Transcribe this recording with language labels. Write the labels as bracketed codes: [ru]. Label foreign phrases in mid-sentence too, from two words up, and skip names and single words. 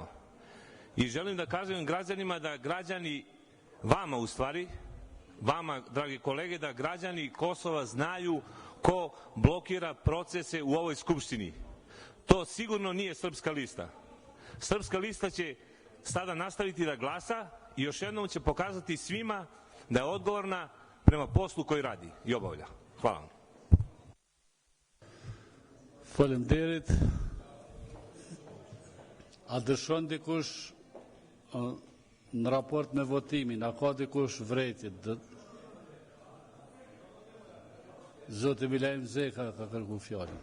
[sr] I želim da kažem građanima da građani, vama u stvari, vama, dragi kolege, da građani Kosova znaju ko blokira procese u ovoj Skupštini. To sigurno nije Srpska lista. Srpska lista će sada nastaviti da glasa i još jednom će pokazati svima da je odgovorna prema poslu koji radi i obavlja. Hvala vam. [sq] Faleminderit. A dëshon dikush në raport me votimin, a ka dikush vrejtjet? Zoti Milajm Zeka ka kërku fjallën.